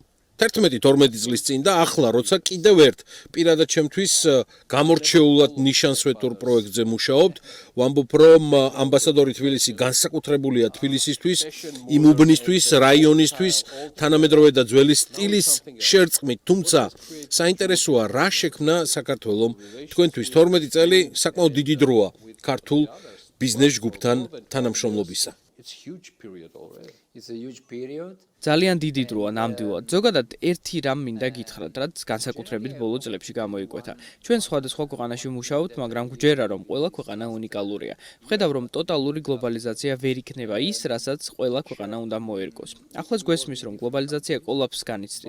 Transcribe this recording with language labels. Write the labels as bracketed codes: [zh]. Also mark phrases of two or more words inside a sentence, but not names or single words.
[ka] 11-12 წლის წინ და ახლა როცა კიდევ ერთ პირადად ჩემთვის გამორჩეულად ნიშანსვეტურ პროექტზე მუშაობთ, ვამბობ რომ ამბასადორი თბილისი განსაკუთრებულია თბილისისთვის, იმ უბნისთვის, რაიონისთვის, თანამედროვე და ძველი სტილის შერწყმით, თუმცა საინტერესოა რა შექმნა საქართველოს თქვენთვის 12 წელი საკმაოდ დიდი დროა ქართულ ბიზნეს ჯგუფთან თანამშრომლობისა. [en] It's huge period already. It's a huge period. [ka] ძალიან დიდი დროა ნამდვილად. ზოგადად ერთი რამ მინდა გითხრათ, რაც განსაკუთრებით ბოლო წლებში გამოიკვეთა. ჩვენ სხვადასხვა ქვეყანაში მუშაობთ, მაგრამ გვჯერა რომ ყველა ქვეყანა უნიკალურია. ვხედავ რომ ტოტალური გლობალიზაცია ვერ იქნება ის, რასაც ყველა ქვეყანა უნდა მოერგოს. ახლაც გვესმის რომ გლობალიზაცია კოლაფსს განიცდის.